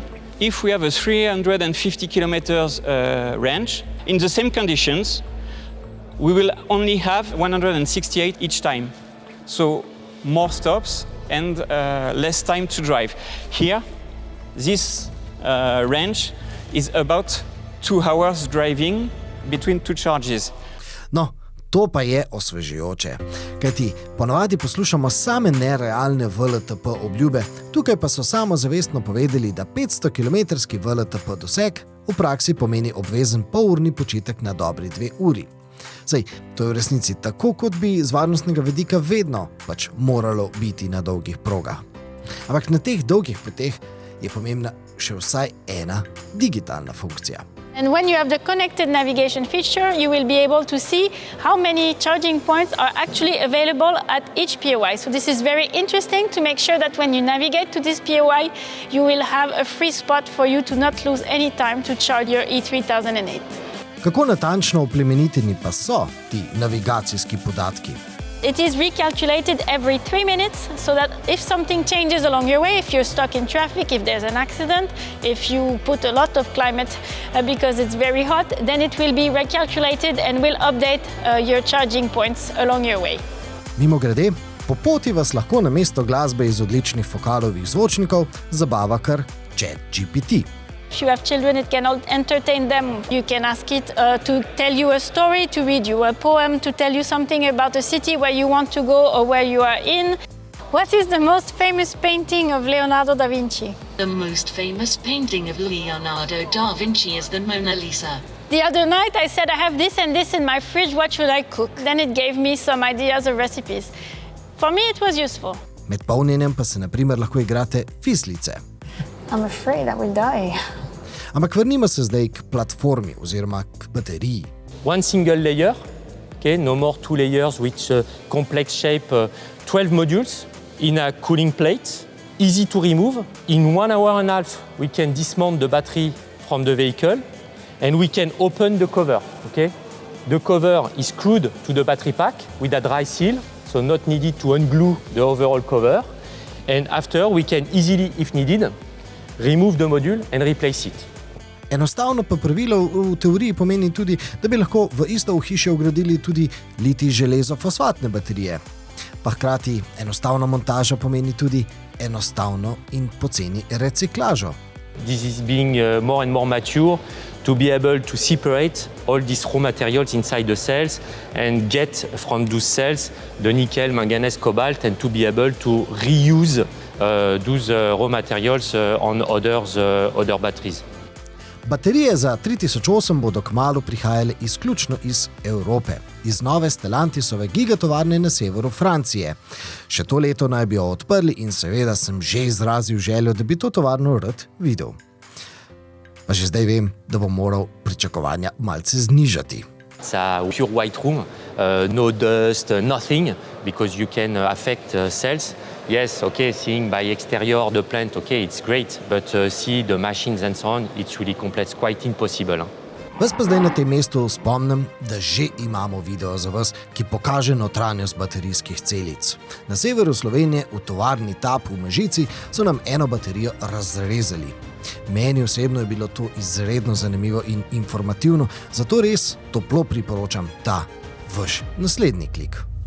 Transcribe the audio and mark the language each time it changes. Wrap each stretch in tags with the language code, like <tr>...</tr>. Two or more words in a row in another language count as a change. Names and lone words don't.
<en>If we have a 350 kilometers range, in the same conditions, we will only have 168 each time. So more stops and less time to drive. Here, this range is about 2 hours driving between two charges.</en> <sl>No, to pa je osvežujoče, kajti ponavadi poslušamo same nerealne VLTP obljube, tukaj pa so samozavestno povedali, da 500-kilometrski VLTP doseg v praksi pomeni obvezen polurni počitek na dobri 2 uri. Saj, to je v resnici tako, kot bi z varnostnega vidika vedno pač moralo biti na dolgih progah. Ampak na teh dolgih poteh je pomembna še vsaj ena digitalna funkcija.</sl> <en>And when you have the connected navigation feature, you will be able to see how many charging points are actually available at each POI. So this is very interesting to make sure that when you navigate to this POI, you will have a free spot for you to not lose any time to charge your E3008.</en> <sl>Kako natančno oplemeniteni pa so ti navigacijski podatki?</sl> <en>It is recalculated every 3 minutes so that if something changes along your way, if you're stuck in traffic, if there's an accident, if you put a lot of climate because it's very hot, then it will be recalculated and will update your charging points along your way.</en> <sl>Mimogrede, po poti vas lahko namesto glasbe iz odličnih Focalovih zvočnikov zabava kar ChatGPT.</sl> <en>If you have children, it can entertain them. You can ask it to tell you a story, to read you a poem, to tell you something about a city where you want to go or where you are in. What is the most famous painting of Leonardo da Vinci? The most famous painting of Leonardo da Vinci is the Mona Lisa. The other night I said I have this and this in my fridge, what should I cook? Then it gave me some ideas of recipes. For me it was useful.</en> <sl>Med polnjenjem pa se na primer lahko igrate fislice.</sl> <en>I'm afraid I will die.</en> <sl>Ampak vrnimo se zdaj k platformi oziroma k bateriji.</sl> <en>One single layer, okay, no more two layers with complex shape, 12 modules in a cooling plate, easy to remove. In 1 hour and a half, we can dismount the battery from the vehicle and we can open the cover. Okay? The cover is screwed to the battery pack with a dry seal, so not needed to unglue the overall cover. And after, we can easily, if needed, remove the module and replace it.</en> <sl>Enostavno pa pravilo v teoriji pomeni tudi, da bi lahko v isto ohišje vgradili tudi litij železo fosfatne baterije. Pa hkrati enostavna montaža pomeni tudi enostavno in poceni reciklažo.</sl> <en>This is being more and more mature to be able to separate all these raw materials inside the cells and get from those cells the nickel, manganese, cobalt and to be able to reuse those raw materials on other batteries.</en> <sl>Baterije za 3008 bodo kmalu prihajale izključno iz Evrope, iz nove Stellantisove gigatovarne na severu Francije. Še to leto naj bi jo odprli in seveda sem že izrazil željo, da bi to tovarno rad videl. Pa že zdaj vem, da bom moral pričakovanja malce znižati.</sl> <en>It's a pure white room, no dust, nothing, because you can affect cells. Yes, okay, seeing by exterior the plant, okay, it's great, but see the machines and so on, it's really complex, quite impossible.</en> <sl>Vas pa zdaj na tem mestu spomnim, da že imamo video za vas, ki pokaže notranjost baterijskih celic. Na severu Slovenije v tovarni TAP v Mežici so nam eno baterijo razrezali. Meni osebno je bilo to izredno zanimivo in informativno, zato res toplo priporočam ta vaš naslednji klik.</sl>